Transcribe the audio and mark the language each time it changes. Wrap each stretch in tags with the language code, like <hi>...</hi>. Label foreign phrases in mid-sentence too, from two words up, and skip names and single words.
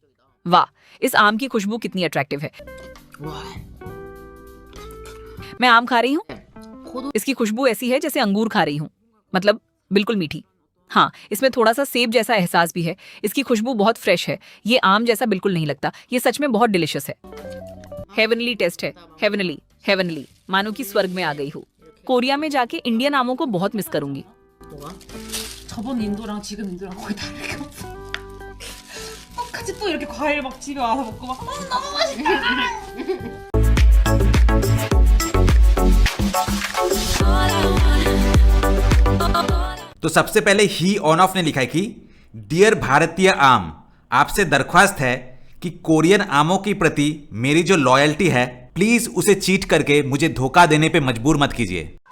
<hi>वाह, इस आम की खुशबू कितनी अट्रैक्टिव है। मैं आम खा रही हूँ, इसकी खुशबू ऐसी है जैसे अंगूर खा रही हूँ, मतलब बिल्कुल मीठी। हाँ, इसमें थोड़ा सा सेब जैसा एहसास भी है। इसकी खुशबू बहुत फ्रेश है। ये आम जैसा बिल्कुल नहीं लगता। ये सच में बहुत डिलिशियस है।</hi> <en>heavenly taste</en> <hi>है,</hi> <en>heavenly, heavenly.</en> <hi>मानो कि स्वर्ग में आ गई हूँ। कोरिया में जाके इंडियन आमों को बहुत मिस करूंगी।</hi> <ko>저번 인도랑 지금 인도랑 거의 다르게 없어. 똑같이 또 이렇게 과일 막 집에 와서 먹고 막 너무 맛있다.</ko> <hi>तो सबसे पहले ही ऑन ऑफ ने लिखा है कि डियर भारतीय आम, आपसे दरख्वास्त है कि कोरियन आमों के प्रति मेरी जो लॉयल्टी है, प्लीज उसे चीट करके मुझे धोखा देने पे मजबूर मत कीजिए।</hi>